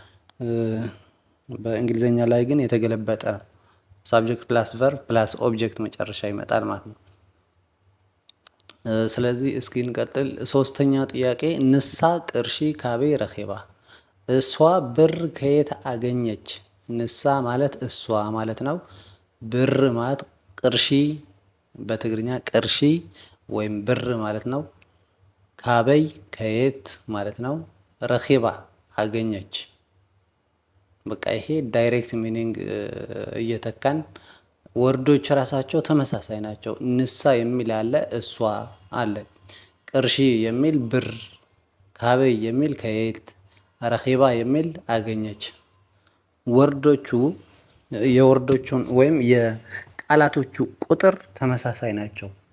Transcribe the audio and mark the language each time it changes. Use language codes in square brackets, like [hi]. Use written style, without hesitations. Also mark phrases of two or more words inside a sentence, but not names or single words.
[am] በእንግሊዘኛ ላይ ግን የተገለበጠ [en] subject plus verb plus object [am] መጨረሻ ይመጣል ማለት ነው። ስለዚህ እስኪ እንቀጥል። ሶስተኛ ጥያቄ [ti] ንሳ ቅርሺ ካቤ ረኼባ፣ [am] እሷ ብር ከየት አገኘች? ንሳ ማለት እሷ ማለት ነው። ብር ማለት ቅርሺ፣ በትግርኛ ቅርሺ ወይም ብር ማለት ነው። ካበይ ከየት ማለት ነው። ረኼባ አገኘች። በቃ ይሄ [en] direct meaning [am] እየተካን ወርዶች ራሳቸው ተመሳሳይ ናቸው። ንሳ የሚል አለ፣ እሷ አለ። ቅርሺ የሚል ብር፣ ካበይ የሚል ከየት፣ ረኼባ የሚል አገኘች። ወርዶቹ የወርዶቹን ወይም የቃላቶቹ ቁጥር ተመሳሳይ ናቸው።